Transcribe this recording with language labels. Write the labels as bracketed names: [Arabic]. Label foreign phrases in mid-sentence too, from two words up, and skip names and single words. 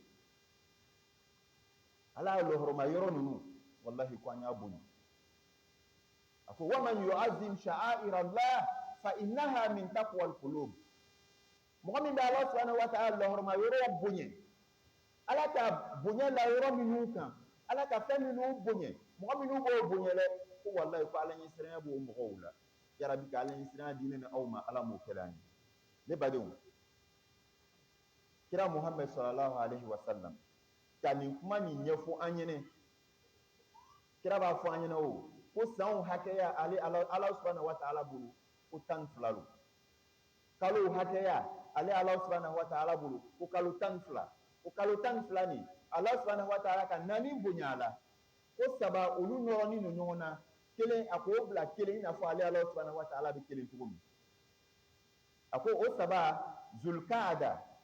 [Bambara] ala ye lɔhɔrɔma yɔrɔ ninnu wallahi ko an y'a bonya a ko [Arabic] ومن يعظم شعائر الله فإنها من تقوى القلوب [Bambara] mɔgɔ min bɛ ala [Arabic] سبحانه وتعالى [Bambara] lɔhɔrɔma yɔrɔ bonya ala ka bonya la yɔrɔ minnu kan ala ka fɛn minnu bonya mɔgɔ minnu b'o bonya dɛ ko wallahi ko ala ɲɛsiranya b'o mɔgɔw la yarabi ka ala ɲɛsiranya di ne ni aw ma ala m'o kɛla an ye ne badenw kira Muhammad [Arabic] صلى الله عليه وسلم [Bambara] ka nin kuma nin ɲɛfɔ an ɲɛnɛ kira b'a fɔ an ɲɛnɛ o ko sanw hakɛya ale ala [Arabic] سبحانه وتعالى [Bambara] bolo ko 12 lo kalo hakɛya ale ala [Arabic] سبحانه وتعالى [Bambara] bolo ko kalo 12 o kalo 12 ni ala [Arabic] سبحانه وتعالى [Bambara] ka naani bonya a la ko saba olu nɔrɔnin no ɲɔgɔn na kelen a ko bila kelen i n'a fɔ ale ala subhanahu wa ta'ala bɛ kelen cogo min a ko o saba zulkaada